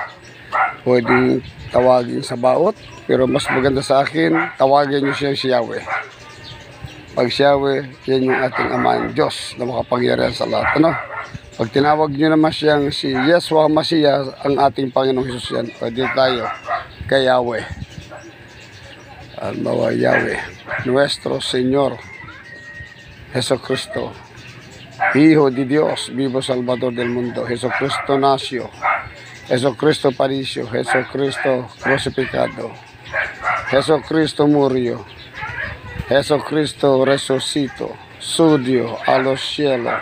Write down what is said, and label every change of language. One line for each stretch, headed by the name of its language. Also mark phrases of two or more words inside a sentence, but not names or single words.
Filipino: Pwede tawagin sa baot, pero mas maganda sa akin, tawagin nyo siya si Yahweh. Pag si Yahweh, yan yung ating Ama, Diyos na makapangyarihan sa lahat. Ano? Pag tinawag nyo naman siyang si Yeshua Mashiach, ang ating Panginoong Hesus yan, pwede tayo kay Yahweh. Almawa Yahweh,
Spanish: Nuestro Señor Jesucristo, Hijo de Dios, vivo Salvador del mundo, Jesucristo nació, Jesucristo padeció, Jesucristo crucificado, Jesucristo murió, Jesucristo resucitó, subió a los cielos,